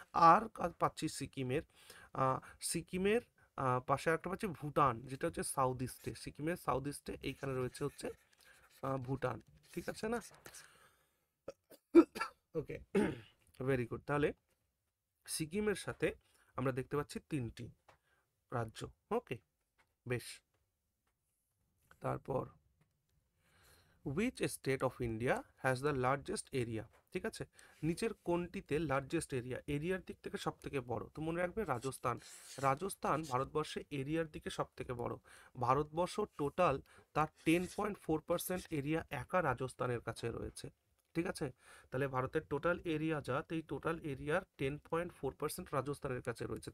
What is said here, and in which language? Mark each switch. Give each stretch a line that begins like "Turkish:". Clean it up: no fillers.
Bangla: আর পাচ্ছি সিকিমের পাশে একটা পাচ্ছি ভুটান, যেটা হচ্ছে সাউথ ইস্টে, সিকিমের সাউথ ইস্টে এইখানে রয়েছে হচ্ছে ভুটান, ঠিক আছে না। ওকে, ভেরি গুড। তাহলে সিকিমের সাথে আমরা দেখতে পাচ্ছি 3টি রাজ্য। ওকে, বেশ। তারপর,
English: which state of India has the largest area?
Bangla: ঠিক আছে, নিচের কোনটিতে লার্জেস্ট এরিয়া, এরিয়ার দিক থেকে সব থেকে বড়? তো মনে রাখবে রাজস্থান। রাজস্থান ভারতবর্ষে এরিয়ার দিকে সব থেকে বড়। ভারতবর্ষ টোটাল তার 10.4% এরিয়া একা রাজস্থানের কাছে রয়েছে। ঠিক আছে, তাহলে ভারতের টোটাল এরিয়া যা, এই টোটাল এরিয়ার 10.4% রাজস্থানের কাছে রয়েছে।